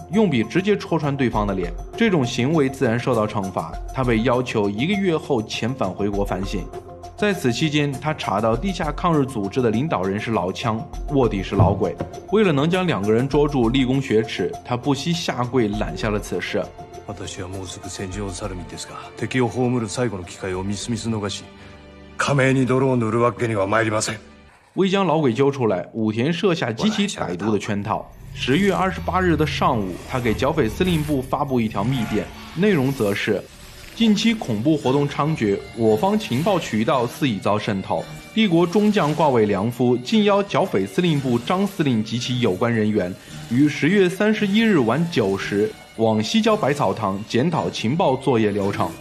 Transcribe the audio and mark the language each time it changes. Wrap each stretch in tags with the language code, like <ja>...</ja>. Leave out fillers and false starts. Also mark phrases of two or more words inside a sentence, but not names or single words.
<zh>用笔直接戳穿对方的脸，这种行为自然受到惩罚。他被要求1个月后遣返回国反省。在此期间，他查到地下抗日组织的领导人是老枪，卧底是老鬼。为了能将2个人捉住，立功雪耻，他不惜下跪揽下了此事。</zh> <ja>私はもうすぐ戦場を去る身ですが、敵を葬る最後の機会をみすみす逃し、加盟に泥を塗るわけには参りません。</ja> <zh>为将老鬼揪出来，武田设下极其歹毒的圈套。10月28日的上午，他给剿匪司令部发布一条密电，内容则是：近期恐怖活动猖獗，我方情报渠道似已遭渗透。帝国中将挂位良夫竟邀剿匪司令部张司令及其有关人员，于10月31日晚9时往西郊百草堂检讨情报作业流程。</zh>